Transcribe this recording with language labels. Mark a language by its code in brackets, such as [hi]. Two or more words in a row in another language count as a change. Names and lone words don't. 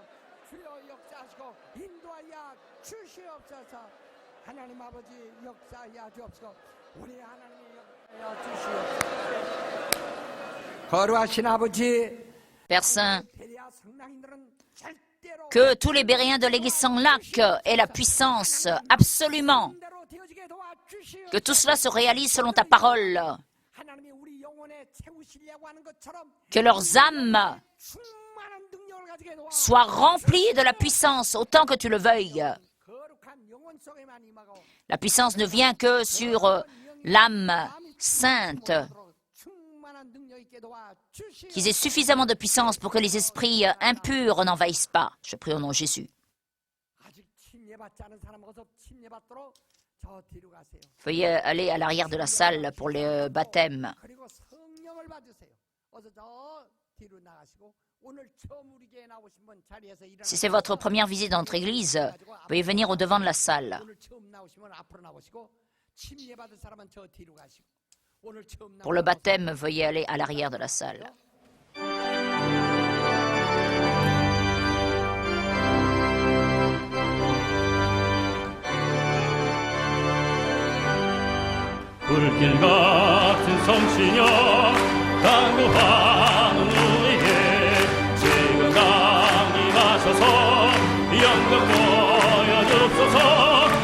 [ko] 주여 역사하시고 인도하여 주시옵소서. 하나님 아버지 역사하여 주옵소서. 우리 하나님의 역사하여 주시옵소서. 거룩하신 아버지, [fr] Père Saint, [ko] 베레아 성랑인들은 절대로 [fr] que tous les Béréens de l'église Sang-Lac aient la puissance, absolument, [ko] 대로 되어지게 도와주시옵소서. [fr] que tout cela se réalise selon ta parole, [ko] 하나님이 우리 영혼에 채우시려고 하는 것처럼 [fr] que leurs âmes [ko] 충만한 능력을 가지게 도와 [fr] soient remplies de la puissance autant que tu le veuilles. [ko] 거룩한 영혼 속에만 임하고 [fr] La puissance ne vient que sur l'âme sainte, [ko] 충만한 능력 있게 도와주시옵소서. [fr] qu'ils aient suffisamment de puissance pour que les esprits impurs n'envahissent pas. Je prie au nom de Jésus. [ko] 아직 침례받지 않은 사람 어서 침례받도록 저 뒤로 가세요. [fr] Veuillez aller à l'arrière de la salle pour le baptême. [ko] 그리고 성령을 받으세요. 어서 저 뒤로 나가시고 오늘 처음 우리 교회에 나오신 분 자리에서 일어나서 [fr] Si c'est votre première visite dans notre église, veuillez venir au devant de la salle. [ko] 오늘 처음 나오신 분 앞으로 나오시고 침례받은 사람은 저 뒤로 가시고 오늘 처음 [fr] Pour le baptême, veuillez aller à l'arrière de la salle. [ko] 불길 같은 성신여 강구하는 우리에게 지금 강림하셔서 영광 보여주소서.